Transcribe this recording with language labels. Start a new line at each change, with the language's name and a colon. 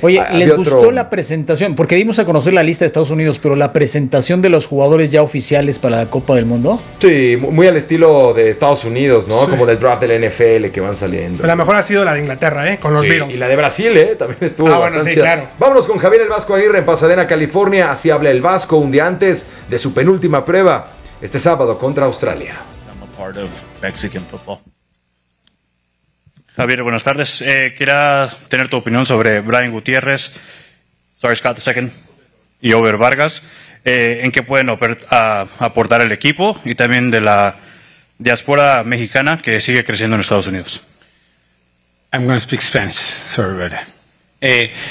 Spanish: Oye, ¿les gustó la presentación? Porque dimos a conocer la lista de Estados Unidos, pero la presentación de los jugadores ya oficiales para la Copa del Mundo. Sí, muy al estilo de Estados Unidos, ¿no? Sí. Como del draft del NFL que van saliendo. La mejor ha sido la de Inglaterra, con los Beatles. Y la de Brasil, también estuvo bastante. Bueno, sí, chida. Claro. Vámonos con Javier El Vasco Aguirre en Pasadena, California. Así habla El Vasco un día antes de su penúltima prueba. Este sábado contra Australia.
English: I'm a part of Mexican football.
Spanish: Javier, buenas tardes. Quería tener tu opinión sobre Brian Gutiérrez, sorry Scott the second, y Ober Vargas. ¿En qué pueden aportar el equipo y también de la diáspora mexicana que sigue creciendo en Estados Unidos?
English: I'm going to speak Spanish, sorry about that.